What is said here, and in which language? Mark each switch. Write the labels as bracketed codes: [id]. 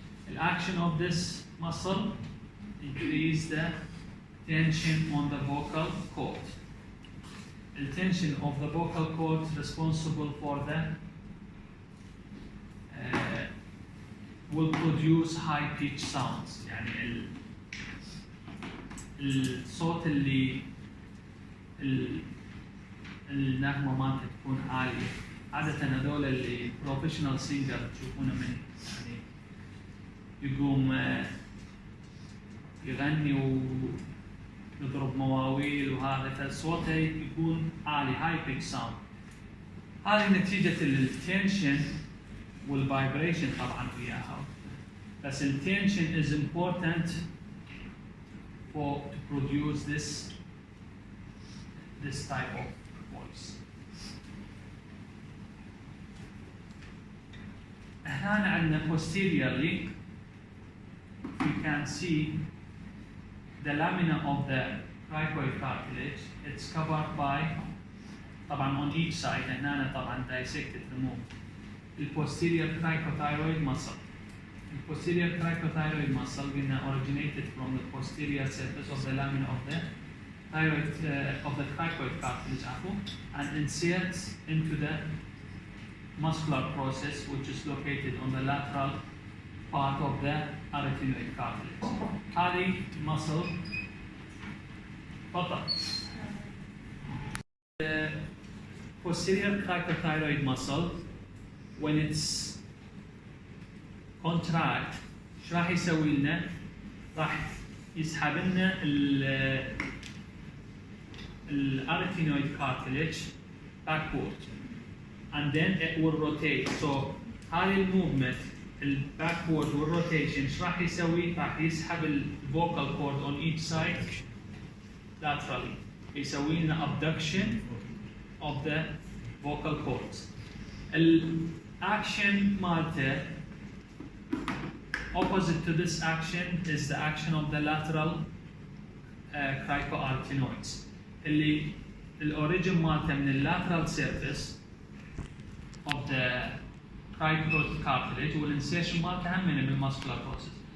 [en] The action of this muscle increases the tension on the vocal cord. The tension of the vocal cord is responsible for the will produce high pitch sounds. [ar] يعني الصوت اللي النغمة مالته تكون عالية. عادة هذول اللي بروفيشنال سينجر تشوفونه من يعني يقوم يغني ويضرب مواويل وهذا، فصوته يكون عالي هاي بيتش ساوند. هذه نتيجة التنشن والفايبريشن طبعا وياها. بس التنشن [en] is important to produce this type of voice. [ar] هنا عندنا [en] posteriorly we can see the lamina of the cricoid cartilage. It's covered by طبعا on each side [ar] هنا طبعا [en] dissected removed the posterior cricothyroid muscle. The posterior cricothyroid muscle originated from the posterior surface of the lamina of the thyroid of the cricoid cartilage and inserts into the muscular process which is located on the lateral part of the arytenoid cartilage. [ar] هذه muscle تفضل. [en] The posterior cricothyroid muscle when it's contract [ar] شو راح يسوي لنا؟ راح يسحب لنا [en] arytenoid cartilage backward and then it will rotate. [ar] So هذه الموفمنت الباكورد والروتيشن ايش راح يسوي؟ راح يسحب الفوكال كورد [en] on each side laterally. [ar] يسوي لنا [en] abduction of the vocal cords. [ar] الأكشن مالته [en] opposite to this action is the action of the lateral cricoarytenoids. [ar] اللي الأوريجن مالته من [en] lateral surface of the cricoid cartilage [ar] والانسيشن مالته هم من الماسكولار بروسيس.